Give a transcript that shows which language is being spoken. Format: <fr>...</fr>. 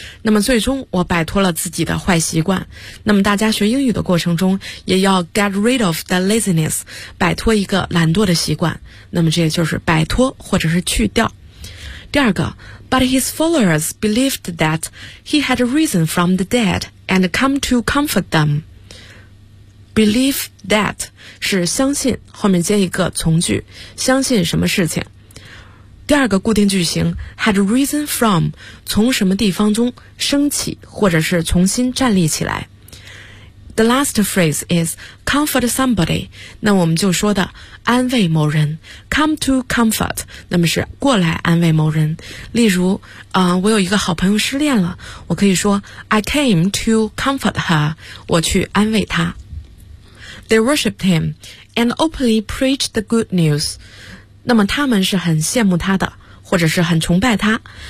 <zh>那么最终我摆脱了自己的坏习惯。那么大家学英语的过程中也要</zh> <en>get rid of the laziness,</en> <zh>摆脱一个懒惰的习惯。那么这就是摆脱或者是去掉。第二个</zh> <en>,But his followers believed that he had risen from the dead and come to comfort them. Believe that</en> <zh>是相信，后面接一个从句，相信什么事情。第二个固定句型</zh> <en>had risen from</en> <zh>从什么地方中升起，或者是重新站立起来。</zh> <en>The last phrase is comfort somebody，</en> <zh>那我们就说的安慰某人</zh> <en>come to comfort，</en> <zh>那么是过来安慰某人。例如我有一个好朋友失恋了，我可以说</zh> <en>I came to comfort her，</en> <zh>我去安慰她。</zh> <en>They worshipped him and openly preached the good news.</en> <zh>那么他们是很羡慕他的，或者是很崇拜他。</zh>